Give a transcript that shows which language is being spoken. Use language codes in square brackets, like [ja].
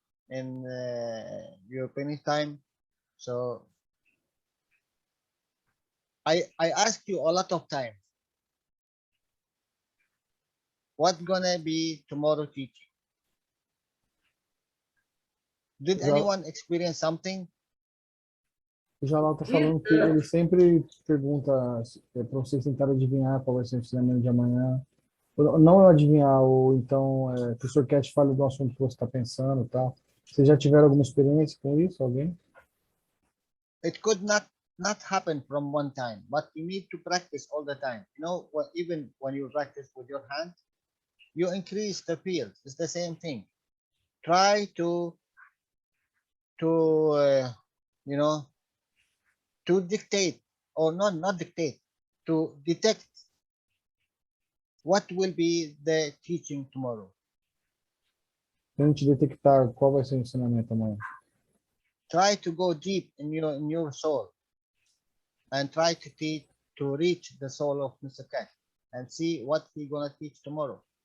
[en] in European time. So I asked you a lot of times, what gonna be tomorrow teaching? Did [pt] Já- [en] anyone experience something? [pt] O Jalal tá falando que ele sempre pergunta para vocês tentarem adivinhar qual vai ser o ensinamento de amanhã. Ou não adivinhar, ou então que o Sr. Cash fale do assunto que você está pensando e tal. Vocês já tiveram alguma experiência com isso? Alguém? [en] It could not happen from one time, but you need to practice all the time. You know, even when you practice with your hand, you increase the field. It's the same thing. Try to you know, to dictate, or not dictate, to detect what will be the teaching tomorrow. [pt] Tente detectar qual vai ser o ensinamento amanhã. [en] Try to go deep in your soul and try to reach the soul of Mr. Cash and see what he's gonna teach tomorrow.